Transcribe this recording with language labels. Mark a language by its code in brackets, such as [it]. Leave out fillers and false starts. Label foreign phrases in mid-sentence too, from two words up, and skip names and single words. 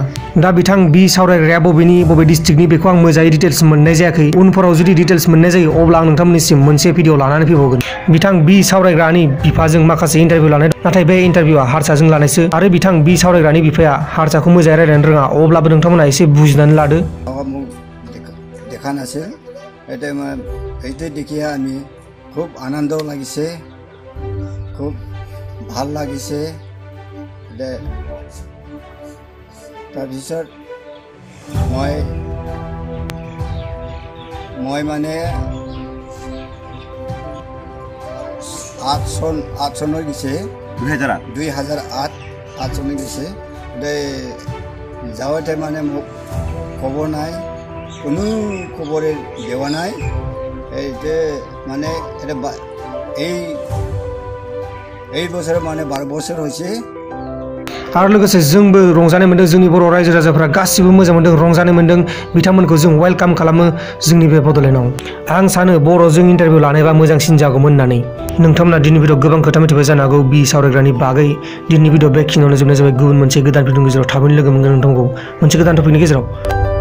[brx] दा बिथां बि सावरायग्राया बबे डिस्ट्रिक्टनि बेखौ आं मोजाङै डिटेल्स मोननाय जायाखै। उनफोराव जुदि डिटेल्स मोननाय जायो अब्ला आं नोंथांमोननिसिम मोनसे भिडिअ लानानै फैबावगोन। बिथां बि सावरायग्रानि बिफाजों माखासे इन्टारभिउ लानाय, नाथाय बे इन्टारभिउआ हारसाजों लानायसो आरो बिथां बि सावरायग्रानि बिफाया हारसाखौ मोजाङै रायज्लायनो रोङा। अब्लाबो नोंथांमोना एसे बुजिनानै लादो। [as] দেখা নাছিল, এইটো দেখিয়ে আমি খুব আনন্দ লাগিছে, খুব ভাল লাগিছে। তাৰপিছত মই মানে 8 চনত গৈছে, 2008 চনত গৈছে। যাওঁতে মানে মোক খবৰ নাই, [bn] কোনো খবরে দেওয়া নাই। এইতে মানে এই বছরে মানে 12 বছর হয়েছে। [brx] आरो लोगोसे जोंबो रंजानाय मोन्दों, जोंनि बर' रायजो राजाफ्रा गासिबो मोजां मोन्दों, रंजानाय मोन्दों। बिथांमोनखौ जों वेलकाम खालामो जोंनि बे बड'लेण्डआव। आं सानो बर'जों इन्टारभिउ लानायबा मोजांसिन जागौमोन होननानै। नोंथांमोना दिनै भिडिअ गोबां खोथा मिथिबाय जानो हागौ बि सावरायग्रानि बागै। दिनै भिडिअ बेखिनियावनो जोबनाय जाबाय। गुबुन मोनसे गोदान भिडिअनि गेजेराव थाबैनो लोगो मोनगोन नोंथांखौ मोनसे गोदान टपिकनि गेजेराव।